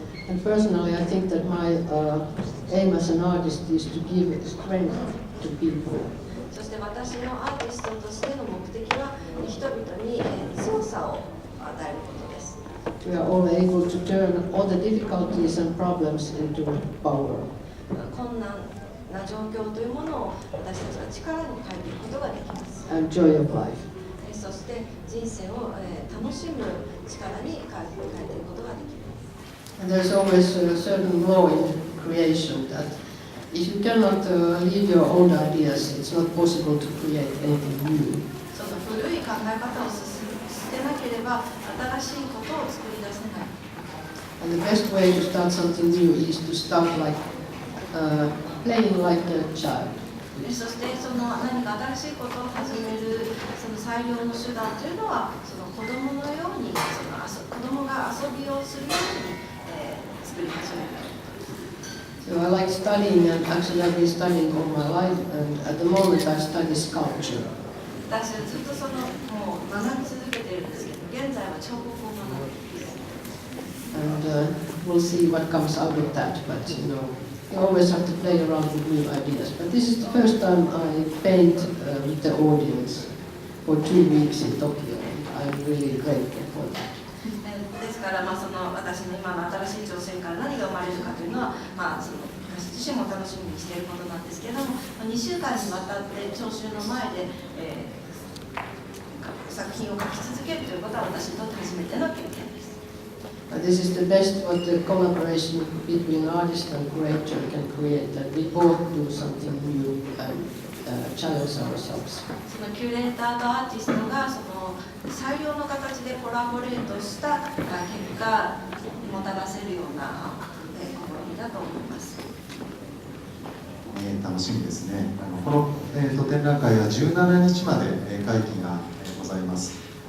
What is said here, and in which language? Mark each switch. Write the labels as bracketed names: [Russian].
[English] And personally, I think that my aim as an artist is to give strength to people. [Japanese] そして私のアーティストとしての目的は人々に強さを与えることです。 [English] We are all able to turn all the difficulties and problems into power. [Japanese] 困難な状況というものを私たちは力に変えていくことができます。 [English] And joy of life. [Japanese] そして人生を楽しむ力に変えていくことができます。 [English] And there's always a certain law in creation that if you cannot leave your own ideas, it's not possible to create anything new. [Japanese] その古い考え方を捨てなければ新しいことを作り出せない。 [English] And the best way to start something new is to start like playing like a child. [Japanese] そしてその何か新しいことを始めるその最良の手段というのはその子供のように子供が遊びをするように、作り始める。 [English] So I like studying, and actually I've been studying all my life, and at the moment I study sculpture. [Japanese] 私はずっともう学び続けているんですけど、現在は彫刻を学んでいます。 [English] And we'll see what comes out of that, but you always have to play around with new ideas. But this is the first time I paint with the audience for 2 weeks in Tokyo, and I'm really grateful for that. [Japanese] ですから、その私の今の新しい挑戦から何が生まれるかというのは、その私自身も楽しみにしていることなんですけれども、2週間にわたって聴衆の前で、作品を描き続けるということは私にとって初めての経験です。 [English] This is the best what the collaboration between artist and curator can create, that we both do something new and challenge ourselves. [Japanese] そのキュレーターとアーティストがその最良の形でコラボレートした結果もたらせるような試みだと思います。楽しみですね。この、展覧会は17日まで会期がございます。